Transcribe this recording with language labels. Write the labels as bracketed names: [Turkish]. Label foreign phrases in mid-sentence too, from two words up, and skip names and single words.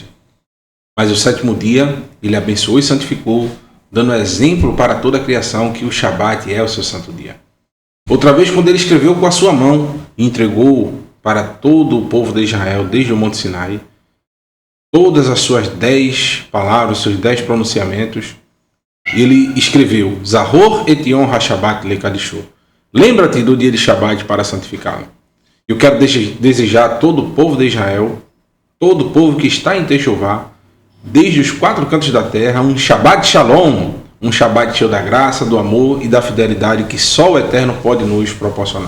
[Portuguese] Mas o 7º dia, ele abençoou e santificou, dando exemplo para toda a criação que o Shabat é o seu santo dia. Outra vez, quando ele escreveu com a sua mão e entregou para todo o povo de Israel, desde o Monte Sinai, todas as suas 10 palavras, seus 10 pronunciamentos, ele escreveu: [Hebrew] זכור את יום השבת לקדשו. [Portuguese] Lembra-te do dia de Shabat para santificá-lo. Eu quero desejar a todo o povo de Israel, todo o povo que está em Techuvá, desde os 4 cantos da terra, um [Hebrew] שבת שלום, [Portuguese] um Shabbat cheio da graça, do amor e da fidelidade que só o Eterno pode nos proporcionar.